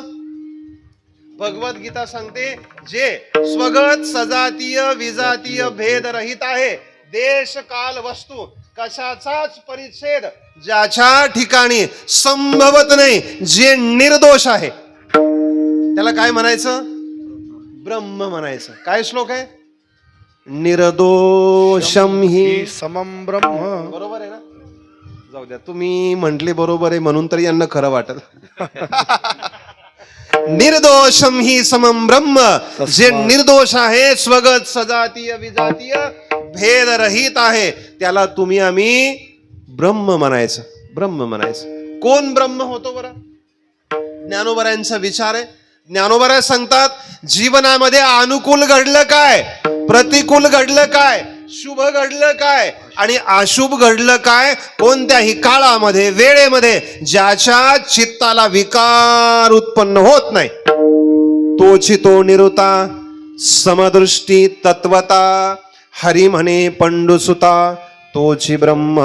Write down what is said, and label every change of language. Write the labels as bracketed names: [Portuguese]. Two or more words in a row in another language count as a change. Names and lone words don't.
[Marathi] भगवद्गीता सांगते जे स्वगत सजातीय विजातीय भेद रहित आहे, देश काल वस्तू कशाचाच परिच्छेद ज्याच्या ठिकाणी संभवत नाही, जे निर्दोष आहे, त्याला काय म्हणायचं? ब्रह्म म्हणायचं. काय श्लोक आहे? [Sanskrit] निर्दोषम हि समम ब्रह्म. [Marathi] बरोबर आहे ना? जाऊ द्या, तुम्ही म्हंटले बरोबर आहे म्हणून तर यांना खरं वाटत. [Sanskrit] निर्दोषम हि समम ब्रह्म, [Marathi] जे निर्दोष आहे, स्वगत सजातीय विजातीय भेद रहित आहे, त्याला तुम्ही आम्ही ब्रह्म म्हणायचं. ब्रह्म म्हणायचं. कोण ब्रह्म होतो बरं? ज्ञानोबरायांचा विचार आहे. ज्ञानोबरा सांगतात जीवनामध्ये अनुकूल घडलं काय, प्रतिकूल घडलं काय, शुभ घडलं काय आणि अशुभ घडलं काय, कोणत्याही काळामध्ये वेळेमध्ये ज्याच्या चित्ताला विकार उत्पन्न होत नाही, तोची तो निरुता समदृष्टी तत्वता हरी म्हणे पंडुसुता तोची ब्रह्म.